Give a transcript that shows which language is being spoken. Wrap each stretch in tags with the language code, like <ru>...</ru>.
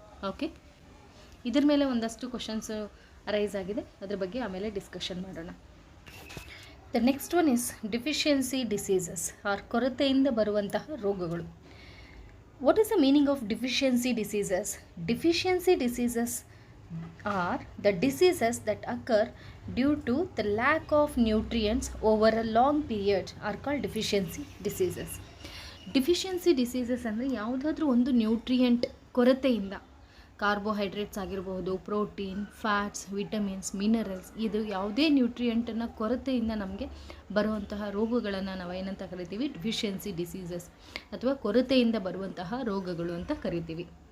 <kn>Okay, ಇದ್ರ ಮೇಲೆ ಒಂದಷ್ಟು ಕ್ವಶನ್ಸ್ ಅರೈಸ್ ಆಗಿದೆ, ಅದ್ರ ಬಗ್ಗೆ ಆಮೇಲೆ ಡಿಸ್ಕಷನ್ ಮಾಡೋಣ.</kn> <en>the next one is deficiency diseases or</en> <kn>ಕೊರತೆಯಿಂದ ಬರುವಂತಹ ರೋಗಗಳು.</kn> <en>What is the meaning of deficiency diseases? Deficiency diseases are the diseases that occur due to the lack of nutrients over a long period are called deficiency diseases.</en> <kn>Deficiency diseases ಅಂದರೆ ಯಾವುದಾದ್ರೂ ಒಂದು nutrient ಕೊರತೆಯಿಂದ, carbohydrates ಆಗಿರ್ಬೋದು, protein, fats, vitamins, minerals, ಇದು ಯಾವುದೇ ನ್ಯೂಟ್ರಿಯೆಂಟನ್ನು ಕೊರತೆಯಿಂದ ನಮಗೆ ಬರುವಂತಹ ರೋಗಗಳನ್ನು ನಾವು ಏನಂತ ಕರಿತೀವಿ? ಡಿಫಿಷಿಯನ್ಸಿ ಡಿಸೀಸಸ್ ಅಥವಾ ಕೊರತೆಯಿಂದ ಬರುವಂತಹ ರೋಗಗಳು ಅಂತ ಕರಿತೀವಿ.</kn>